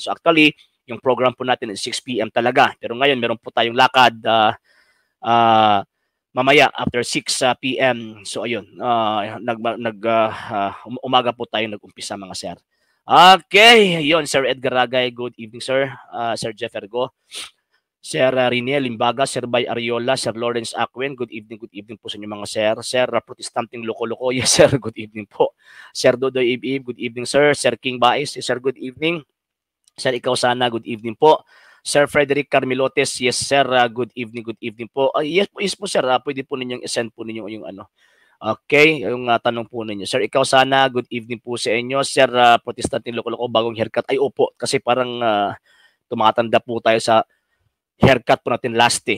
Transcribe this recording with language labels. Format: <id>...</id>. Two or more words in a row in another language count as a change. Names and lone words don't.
<en>So actually,</en> <tl>yung program po natin is 6 PM talaga. Pero ngayon meron po tayong lakad mamaya after 6 PM. So ayun, umaga po tayo nag-umpisa mga sir.</tl> <en>Okay, yon Sir Edgar Ragay, good evening sir. Sir Jeff Ergo, Sir Riniel Limbaga, Sir Bay Ariola, Sir Lawrence Acwen, good evening</en> <tl>po sa inyo mga sir.</tl> <en>Sir Protestanting Loko-Loko, yes sir, good evening po. Sir Dodoy Ibib, good evening sir. Sir King Baez, yes, sir, good evening. Sir Ikaw Sana, good evening po. Sir Frederick Carmilotes, yes sir, good evening po.</en> <tl>Yes po sir, pwede po ninyong i-send po ninyo yung ano. Okay, yung tanong po ninyo. Sir, Ikaw Sana,</tl> <en>good evening</en> <tl>po sa inyo. Sir, Protestanting Loko-Loko, bagong haircut. Ay, opo, kasi parang tumatanda po tayo sa haircut po natin last eh.</tl>